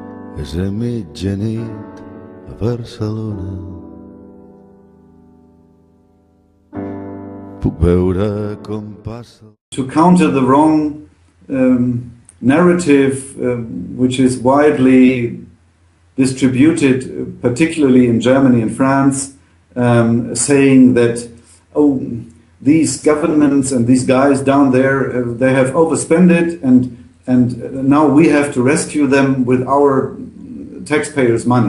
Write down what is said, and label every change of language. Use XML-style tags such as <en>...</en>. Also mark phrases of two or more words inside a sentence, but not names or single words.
<ca>és a mitjanit a Barcelona. Puc veure com passa.</ca> <en>To counter the wrong narrative which is widely distributed, particularly in Germany and France, saying that, oh, these governments and these guys down there, they have overspent it, and now we have to rescue them with our taxpayers' money.</en>